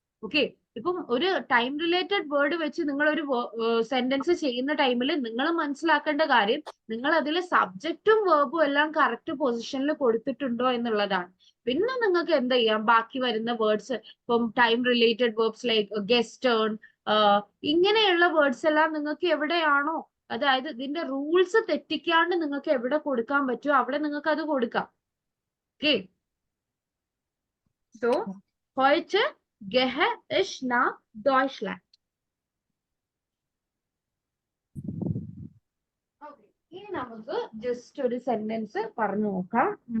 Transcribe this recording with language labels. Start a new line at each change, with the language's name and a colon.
Malayalam: Okay, ഇപ്പം ഒരു time related word വെച്ച് നിങ്ങൾ ഒരു സെന്റൻസ് ചെയ്യുന്ന ടൈമിൽ നിങ്ങൾ മനസ്സിലാക്കേണ്ട കാര്യം, നിങ്ങൾ അതിലെ സബ്ജക്റ്റും വേർബും എല്ലാം കറക്റ്റ് പൊസിഷനിൽ കൊടുത്തിട്ടുണ്ടോ എന്നുള്ളതാണ്. പിന്നെ നിങ്ങൾക്ക് എന്ത് ചെയ്യാം, ബാക്കി വരുന്ന വേർഡ്സ് ഇപ്പം time related verbs like guest turn, ഇങ്ങനെയുള്ള വേർഡ്സ് എല്ലാം നിങ്ങൾക്ക് എവിടെയാണോ, അതായത് ഇതിന്റെ റൂൾസ് തെറ്റിക്കാണ്ട് നിങ്ങൾക്ക് എവിടെ കൊടുക്കാൻ പറ്റുമോ അവിടെ നിങ്ങൾക്ക് അത് കൊടുക്കാം. Okay, so
German: heute gehe ich nach Deutschland.
Malayalam: ഇനി നമുക്ക് ജസ്റ്റ് ഒരു സെന്റൻസ് പറഞ്ഞു നോക്കാം.